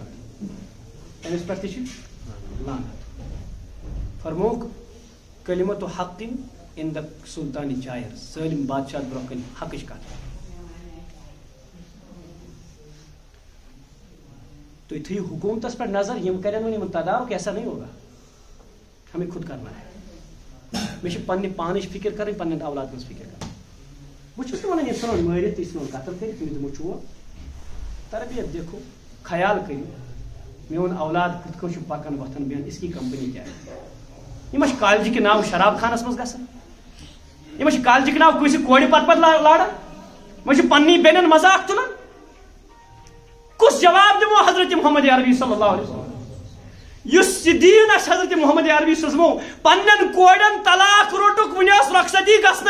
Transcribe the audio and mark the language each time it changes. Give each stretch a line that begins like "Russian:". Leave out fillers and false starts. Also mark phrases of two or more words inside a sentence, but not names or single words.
Kashmiri: تٔمِس پٮ۪ٹھ تہِ چھِ لعنت. فرموک
Arabic: کلمت حق عند سلطان جائر.
Kashmiri: سٲلِم بادشاہ برونٛہہ کَنہِ حقٕچ کتھ. تُہۍ تھٲیِو حکوٗمتس پٮ۪ٹھ نظر یِم کرن وۄنۍ یِمن تدارک
Urdu: ایسا نہیں ہوگا. ہمیں خود کرنا ہے.
Kashmiri: مےٚ چھِ پننہِ پانٕچ فکر کرٕنۍ پننٮ۪ن اولادن ہٕنٛز فکر کرٕنۍ. بہٕ چھُس نہٕ ونان یہِ ژھٕنون مٲرِتھ تہٕ یہِ ژھٕنون قتل کٔرِتھ تٔمِس دِمو چوب. تربیت دیکھو خیال کٔرِو میون اولاد کِتھ کٔنۍ چھُ پکان وۄتھان بیٚہن
Urdu: اس کی کمپنی
Kashmiri: کیٛاہ ہے. یِم چھِ کالجہِ کہِ ناو شراب خانس منٛز گژھان. یِم چھِ کالجہِ کہِ ناو کٲنٛسہِ کورِ پتہٕ لاران. یِم چھِ پننی بیٚنٮ۪ن مذاق تُلان. کُس جواب دِمو حضرت محمد عربی صلی اللہ علیہ وسلم یُس یہِ دیٖن آسہِ حضرت محمد عربی صٲبو پننٮ۪ن کورٮ۪ن طلاق روٚٹُکھ وُنہِ ٲس رۄخصتی گژھنَے.